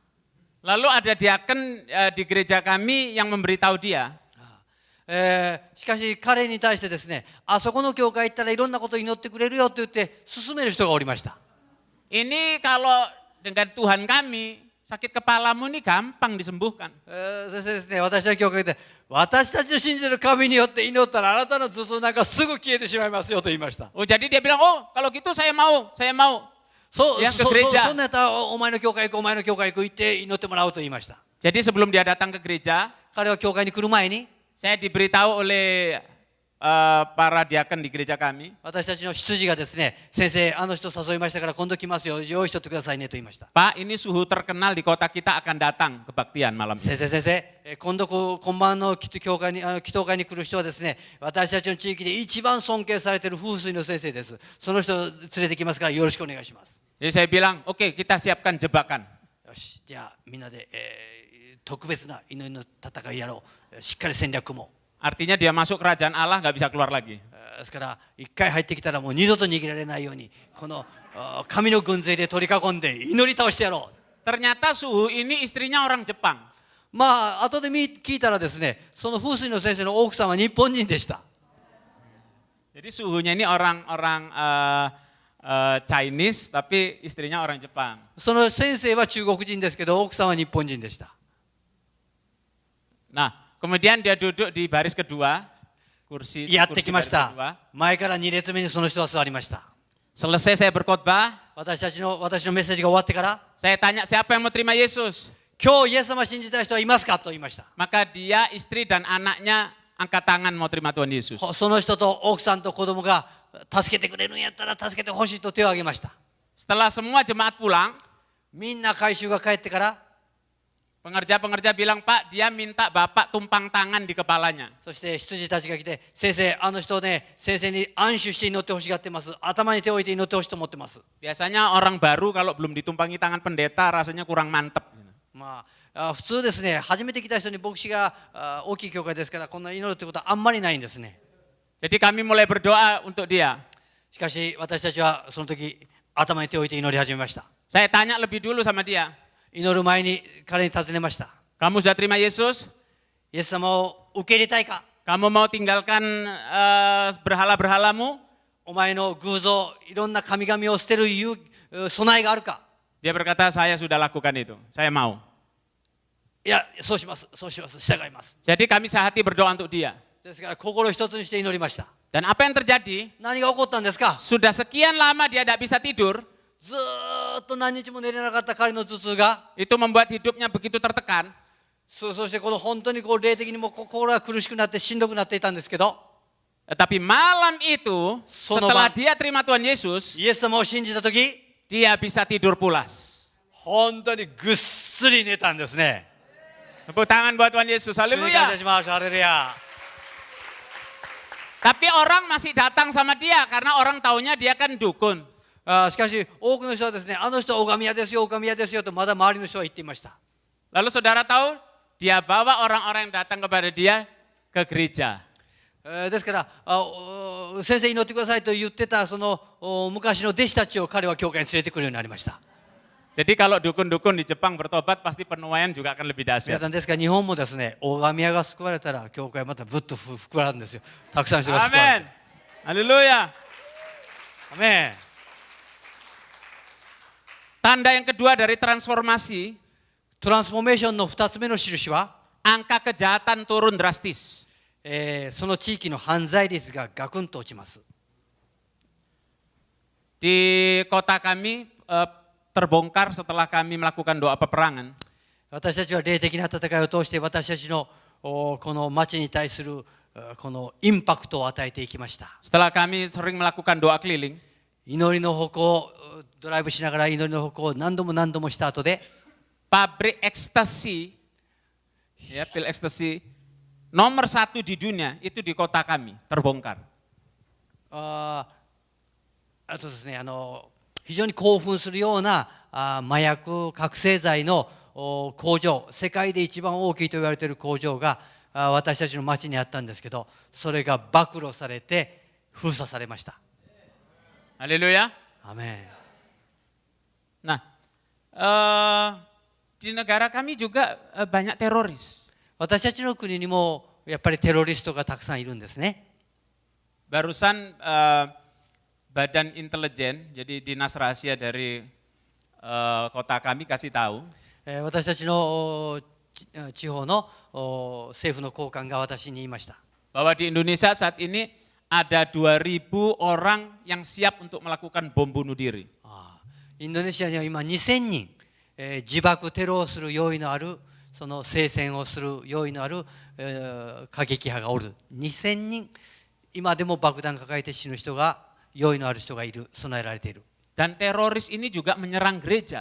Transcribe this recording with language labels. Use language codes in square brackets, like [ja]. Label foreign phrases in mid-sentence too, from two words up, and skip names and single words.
[id] Lalu ada diaken di gereja kami yang memberitahu dia. [ja] しかし彼に対してですね、あそこの教会行ったらいろんなことを祈ってくれるよと言って勧める人がおりました。 [id] Ini kalau dengan Tuhan kami, sakit kepalamu ini gampang disembuhkan. [ja] 先生ですね、私は教会で私たちの信じる神によって祈ったらあなたの頭痛なんかすぐ消えてしまいますよと言いました。 [id] Oh jadi dia bilang, oh kalau gitu saya mau. [ja] そんなやったらお前の教会行く、お前の教会行く、行って祈ってもらうと言いました。 [id] Jadi sebelum dia datang ke gereja, [ja] 彼は教会に来る前に [id] saya diberitahu oleh para diaken di gereja kami. [ja] 私たちの執事がですね、先生あの人誘いましたから今度来ますよ、用意しとってくださいねと言いました。 [id] Pak, ini suhu terkenal di kota kita akan datang kebaktian malam ini. [ja] 先生、今晩の祈祷会に来る人はですね、私たちの地域で一番尊敬されている風水の先生です。その人を連れてきますからよろしくお願いします。 [id] Jadi saya bilang, oke, kita siapkan jebakan. [ja] よし、じゃあみんなで、特別な祈りの戦いやろう。しっかり戦略も。 [id] Artinya dia masuk kerajaan Allah nggak bisa keluar lagi. [ja] ですから一回入ってきたらもう二度と逃げられないように、この神の軍勢で取り囲んで祈り倒してやろう。 [id] Ternyata Suhu ini istrinya orang Jepang. [ja] まあ後で聞いたらですね、その風水の先生の奥さんは日本人でした。 [id] Jadi Suhunya ini orang Chinese, tapi istrinya orang Jepang. [ja] その先生は中国人ですけど、奥さんは日本人でした。 [id] Nah, kemudian dia duduk di baris kedua, kursi [ja] やってきま [id] baris [ja] した [id] kedua. [ja] 前から2列目にその人は座りました。 [id] Selesai saya berkhotbah, [ja] 私のメッセージが終わってから、 [id] saya tanya siapa yang mau terima Yesus. [ja] 今日イエス様信じたい人はいますかと言いました。 [id] Maka dia, istri dan anaknya angkat tangan mau terima Tuhan Yesus. [ja] その人と奥さんと子供が助けてくれるんやったら助けてほしいと手を挙げました。 [id] Setelah semua jemaat pulang, [ja] みんな回収が帰ってから、 [id] pengerja-pengerja bilang, Pak, dia minta Bapak tumpang tangan di kepalanya. [ja] そして羊たちが来て、先生、あの人ね、先生に安守して祈ってほしがってます。頭に手を置いて祈ってほしいと思ってます。 [id] Biasanya orang baru kalau belum ditumpangi tangan pendeta rasanya kurang mantep. [ja] まあ、普通ですね、初めて来た人に牧師が大きい教会ですから、こんな祈るってことはあんまりないんですね。 [id] Jadi kami mulai berdoa untuk dia. [ja] しかし私たちはその時頭に手を置いて祈り始めました。 [id] Saya tanya lebih dulu sama dia, [ja] 祈る前に彼に尋ねました。 [id] kamu sudah terima Yesus? [ja] イエス様を受け入れたいか？ [id] Kamu mau tinggalkan berhala-berhalamu? [ja] お前の偶像、いろんな神々を捨てる備えがあるか？ [id] Dia berkata, saya sudah lakukan itu, saya mau. [ja] いや、そうします、そうします、従います。 [id] Jadi kami sehati berdoa untuk dia. [ja] ですから心一つにして祈りました。 [id] Dan apa yang terjadi? [ja] 何が起こったんですか？ [id] Sudah sekian lama dia tidak bisa tidur, [ja] ずーっと何日も寝れなかった彼の頭痛が、 [id] itu membuat hidupnya begitu tertekan. [ja] そしてこの本当にこう霊的にも心が苦しくなってしんどくなっていたんですけど、 [id] Tetapi malam itu, setelah dia terima Tuhan Yesus, [ja] イエス様を信じたとき、 [id] dia bisa tidur pulas. [ja] 本当にぐっすり寝たんですね。 [id] Tepuk tangan buat Tuhan Yesus, [ja] 主に感 [id] haleluya. [ja] 謝します。ハレルヤ。 [id] Tapi orang masih datang sama dia karena orang taunya dia kan dukun. [ja] しかし多くの人はですね、あの人は拝み屋ですよ、拝み屋ですよとまだ周りの人は言っていました。 [id] Lalu saudara tahu, dia bawa orang-orang yang datang kepada dia ke gereja. [ja] ですから先生祈ってくださいと言ってたその昔の弟子たちを彼は教会に連れてくるようになりました。 [id] Jadi kalau dukun-dukun di Jepang bertobat pasti penuaian juga akan lebih [ja] 皆 [id] dahsyat. [ja] さんですから日本もですね、拝み屋が救われたら教会またぶっと膨らむんですよ。たくさんの人が救われ [id] Amin. [ja] る。 [id] Haleluya. [ja] アメン。 [id] Tanda yang kedua dari transformasi, [ja] トランスフォーメーションの2つ目の印は、 [id] angka kejahatan turun drastis. [ja] その地域の犯罪率がガクンと落ちます。 [id] Di kota kami terbongkar setelah kami melakukan doa peperangan. [ja] 私たちは霊的な戦いを通して私たちのこの町に対するこのインパクトを与えていきました。 [id] Setelah kami sering melakukan doa keliling, [ja] 祈りの歩行、ドライブしながら祈りの歩行を何度もした後で、 [id] pabrik ekstasi, ya pil ekstasi nomor 1 di dunia itu di kota kami terbongkar. [ja] あとですね、非常に興奮するような麻薬覚醒剤の工場、世界で一番大きいと言われている工場が私たちの町にあったんですけど、それが暴露されて封鎖されました。 [id] Haleluya. [ja] アメン。 [id] Nah, di negara kami juga banyak teroris. [ja] 私たちの国にもやっぱりテロリストがたくさんいるんですね。 [id] Barusan Badan Intelijen, jadi dinas rahasia dari kota kami kasih tahu, [ja] 私たちの地方の政府の高官が私に言いました。 [id] bahwa di Indonesia saat ini ada 2.000 orang yang siap untuk melakukan bom bunuh diri. [ja] インドネシアには今2000人、自爆テロをする用意のある、その聖戦をする用意のある、過激派がおる。2000人、今でも爆弾抱えて死ぬ人が、用意のある人がいる、備えられている。 [id] Dan teroris ini juga menyerang gereja.